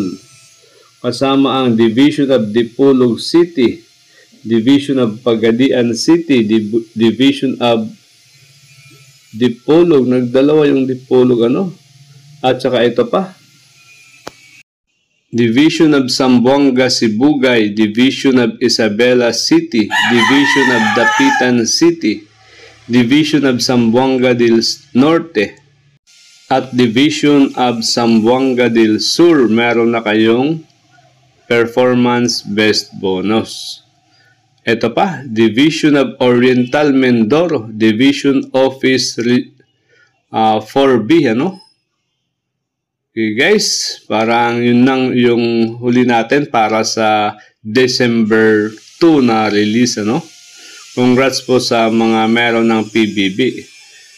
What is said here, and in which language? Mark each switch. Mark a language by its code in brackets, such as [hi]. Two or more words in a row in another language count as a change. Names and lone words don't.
[tl] Kasama ang Division of Dipolog City, Division of Pagadian City, Division of Dipolog, nagdalawa yung Dipolog at saka ito pa, Division of Zamboanga Sibugay, Division of Isabela City, Division of Dapitan City, Division of Zamboanga del Norte, at Division of Zamboanga del Sur. Meron na kayong [en] performance best bonus. [tl] Ito pa, Division of Oriental Mindoro, Division Office 4B, [en] Okay guys, [tl] parang yun lang yung huli natin para sa December 2 na release, Congrats po sa mga meron ng PBB.